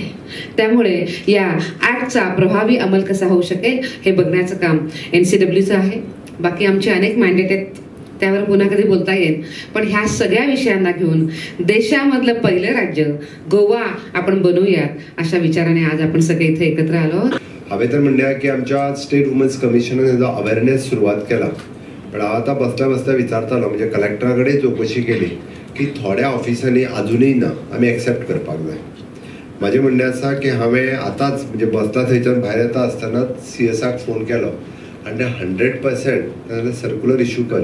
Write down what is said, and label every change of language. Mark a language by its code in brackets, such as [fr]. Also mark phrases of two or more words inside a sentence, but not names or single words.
[mr] त्यामुळे या ऍक्टचा प्रभावी अंमल कसा होऊ शकेल हे बघण्याचं काम NCWचं आहे. बाकी आमचे अनेक मॅन्डेट आहेत, त्यावर पुन्हा कधी बोलता येईल. पण ह्या सगळ्या विषयांना घेऊन देशामधलं पहिलं राज्य गोवा आपण बनवूयात अशा विचाराने आज आपण सगळे इथे एकत्र आलो आहोत. [kok] हांवें तर म्हणलें की आमच्या [en] state women's [kok] कमिशनान हेजो अवेअरनेस सुरवात केला. पण हांव आतां बसता बसता विचारतालो, म्हणजे कलेक्टरा कडेन चवकशी केली की थोड्या ऑफिसांनी अजुनूय ना, आमी एक्सेप्ट करपाक जाय. म्हाजें म्हणणें आसा की हांवें आतांच म्हणजे बसता थंयच्यान भायर येता आसतनाच CSक फोन केलो आनी 100% [en] circular issue [kok] कर.